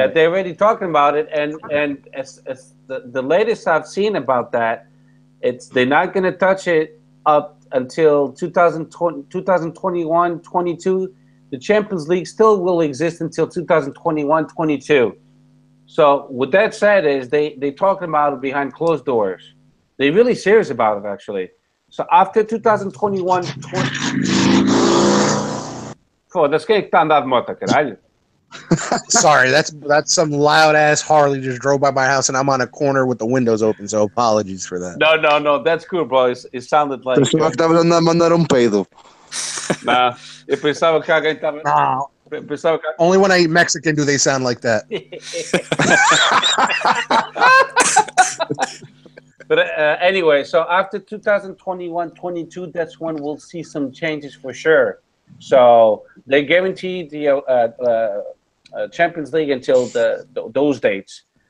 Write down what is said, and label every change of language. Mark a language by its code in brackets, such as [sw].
[en] Yeah, they're already talking about it, and as the latest I've seen about that, they're not going to touch it up until 2021-22. The Champions League still will exist until 2021-22. So with that said, is they talking about it behind closed doors. They're really serious about it, actually. So after 2021, [pt] foda-se, quem é que tá andando de moto, caralho? [en] Sorry, that's some loud ass Harley just drove by my house, and I'm on a corner with the windows open. So apologies for that. No, that's cool, bro. It sounded like. [pt] Pensava que estava a mandar peido. Nah, eu pensava que alguém estava. [en] No. [pt] Pensava que... [en] Only when I eat Mexican do they sound like that. But anyway, so after 2021-22, that's when we'll see some changes for sure. So they guaranteed the Champions League until those dates.